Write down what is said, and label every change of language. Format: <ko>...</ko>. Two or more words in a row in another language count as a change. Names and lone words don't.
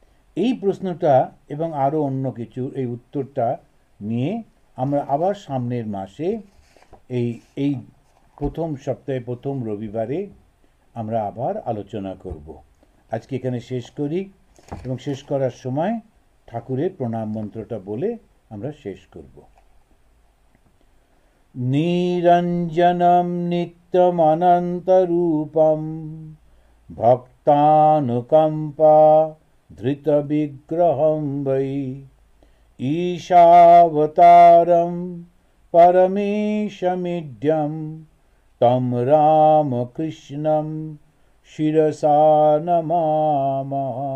<bn>এই প্রশ্নটা এবং আরও অন্য কিছু এই উত্তরটা নিয়ে আমরা আবার সামনের মাসে এই এই প্রথম সপ্তাহে প্রথম রবিবারে আমরা আবার আলোচনা করব। আজকে এখানে শেষ করি এবং শেষ করার সময় ঠাকুরের প্রণাম মন্ত্রটা বলে আমরা শেষ করব।</bn> <sa>নিরঞ্জনম নিত্যমনন্তরূপম ভক্তানুকম্পা ধৃতবিগ্রহম বৈ ঈশাবতারম পরমেশমিড্যম তম রামকৃষ্ণম শিরসা নমামঃ।</sa>